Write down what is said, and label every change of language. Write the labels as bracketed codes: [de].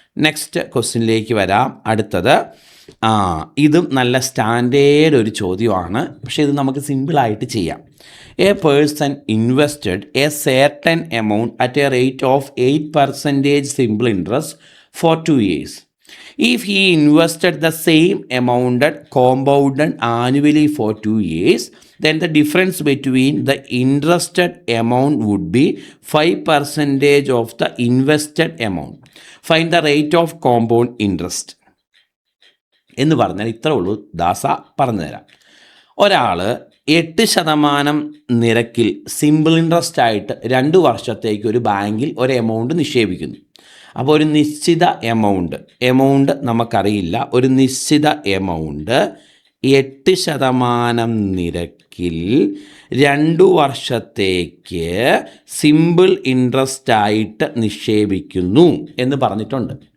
[ml] Next ക്വസ്റ്റ്യനിലേക്ക് വരാം. അടുത്തത് ഇതും നല്ല സ്റ്റാൻഡേർഡ് ഒരു ചോദ്യമാണ്, പക്ഷേ ഇത് നമുക്ക് സിമ്പിളായിട്ട് ചെയ്യാം. [en] A person invested a certain amount at a rate of 8% simple interest for 2 years. If he invested the same amount compounded annually for 2 years, then the difference between the interested amount would be 5% of the invested amount. Find the rate of compound interest. [ml] എന്ന് പറഞ്ഞാൽ ഇത്രേ ഉള്ളൂ. ദാസ പറഞ്ഞു തരാം. ഒരാൾ 8% നിരക്കിൽ simple interest ആയിട്ട് 2 വർഷത്തേക്ക് ഒരു ബാങ്കിൽ ഒരു എമൗണ്ട് നിക്ഷേപിക്കുന്നു. അപ്പോൾ ഒരു നിശ്ചിത എമൗണ്ട് നമുക്കറിയില്ല. ഒരു നിശ്ചിത എമൗണ്ട് 8% നിരക്കിൽ 2 വർഷത്തേക്ക് സിമ്പിൾ ഇൻട്രസ്റ്റ് ആയിട്ട് നിക്ഷേപിക്കുന്നു എന്ന് പറഞ്ഞിട്ടുണ്ട്.